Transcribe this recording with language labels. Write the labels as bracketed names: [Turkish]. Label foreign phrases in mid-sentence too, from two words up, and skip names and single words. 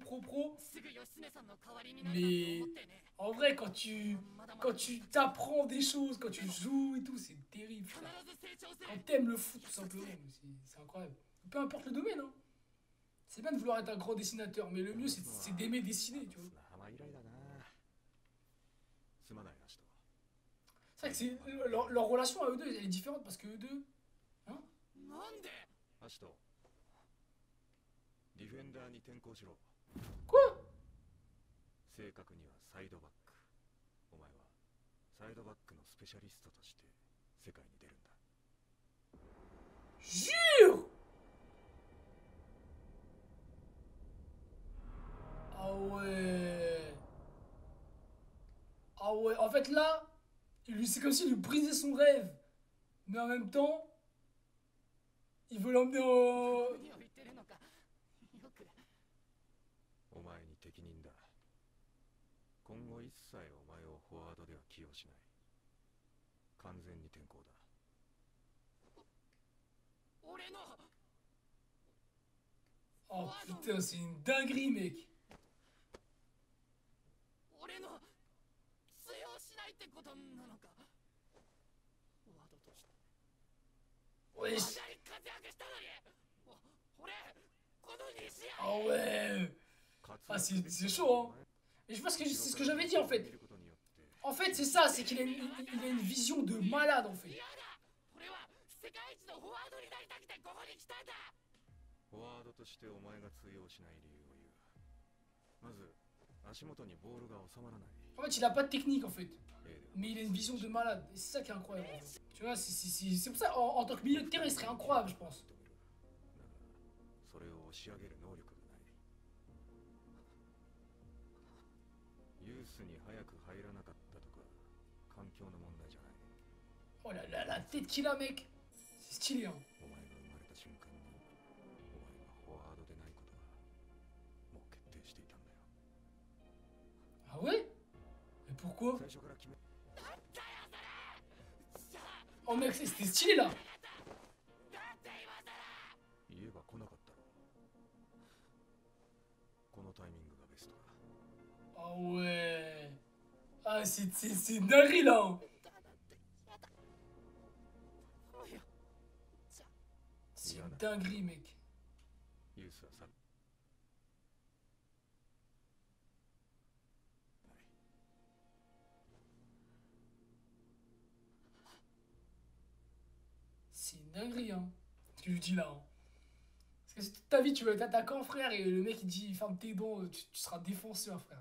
[French] Mais en vrai, quand tu t'apprends des choses, quand tu joues et tout, c'est terrible, frère. Quand t'aimes le foot, tout simplement, c'est incroyable. Peu importe le domaine, hein. C'est bien de vouloir être un grand dessinateur, mais le mieux, c'est d'aimer dessiner, tu vois. [Japanese] 浜以来だなすまないアシト [French] C'est vrai que leur relation à eux deux, elle est différente parce que eux deux... Hein? [Japanese] アシトディフェンダーに転向しろ [French] Quoi? [Japanese] 正確にはサイドバックお前はサイドバックのスペシャリストとして世界に出るんだ [French] Jure! Ah ouais. Ah ouais, en fait là, c'est comme s'il lui brisait son rêve. Mais en même temps, il veut l'emmener en... [Japanese] お前に適任だ今後一切お前をフォワードでは起用しない完全に転向だ [French] Oh putain, c'est une dinguerie, mec. Wesh. Ah ouais. Ah c'est chaud, hein. Et je pense que c'est ce que j'avais dit en fait. En fait, c'est ça, c'est qu'il a, il a une vision de malade en fait. [Japanese] フォワードとしてお前が通用しない理由を言うまず足元にボールが収まらない [French] En fait, il a pas de technique en fait. Mais il a une vision de malade. Et c'est ça qui est incroyable. En fait. Tu vois, c'est pour ça, en tant que milieu de terrain, il serait incroyable, je pense. [Japanese] それを押し上げる能力がないユースに早く入らなかったとか環境の問題じゃない [French] Oh là là, la tête qu'il a, mec. C'est stylé, hein. [Japanese] お前が生まれた瞬間にお前がフォワードでないことはもう決定していたんだよ [French] Ah ouais? Mais pourquoi? [Japanese] 最初から決め [French] Oh mec, c'était stylé là. [Japanese] 言えば来なかったろこのタイミングがベストだ [French] Ah ouais. Ah, c'est une dinguerie là. Hein. C'est une dinguerie, mec. [Japanese] ユースはさ [French] C'est une dinguerie, hein. Ce que je dis là. Hein. Parce que si toute ta vie tu veux être attaquant, frère, et le mec il dit ferme tes dents, tu seras défenseur, frère.